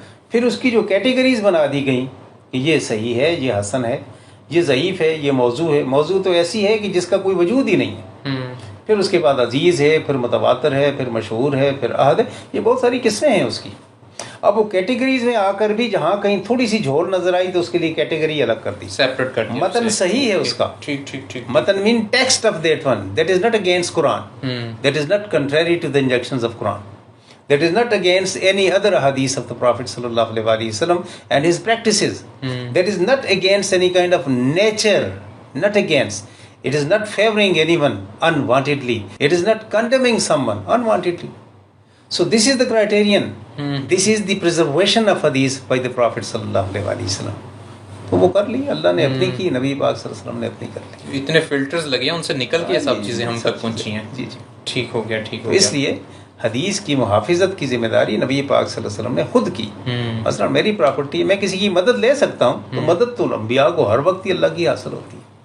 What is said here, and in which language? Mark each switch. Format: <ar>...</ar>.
<ur>پھر اس کی جو کیٹیگریز بنا دی گئیں کہ یہ صحیح ہے، یہ حسن ہے، یہ ضعیف ہے، یہ موضوع ہے، موضوع تو ایسی ہے کہ جس کا کوئی وجود ہی نہیں ہے، پھر اس کے بعد عزیز ہے، پھر متواتر ہے، پھر مشہور ہے، پھر احد ہے، یہ بہت ساری قسمیں ہیں اس کی۔ اب وہ کیٹیگریز میں آ کر بھی جہاں کہیں تھوڑی سی جھول نظر آئی تو اس کے لیے کیٹیگری الگ کر دی، سیپریٹ کر دیا، متن صحیح ہے اس کا،</ur> <en>متن main text of that one, that is not against Quran, that is not contrary to the injunctions of Quran, that is not against any other hadith of the Prophet sallallahu alaihi wasallam and his practices, that is not against any kind of nature, not against, it is not favoring anyone unwantedly, it is not condemning someone unwantedly. So this is the criterion, this is the preservation of hadith by the Prophet sallallahu alaihi wasallam.</en> <ur>تو وہ کر لی، اللہ نے اپنی کی، نبی پاک صلی اللہ علیہ وسلم نے اپنی کر لی، اتنے فلٹرز لگے ہیں ان سے نکل کے سب چیزیں ہم تک پہنچی ہیں۔ جی ٹھیک ہو گیا، ٹھیک ہو گیا۔ اس لیے حدیث کی محافظت کی ذمہ داری نبی پاک صلی اللہ علیہ وسلم نے خود کی۔ مثلا میری پراپرٹی ہے، میں کسی کی مدد لے سکتا ہوں تو مدد تو انبیاء کو ہر وقت ہی اللہ کی حاصل ہوتی ہے۔</ur>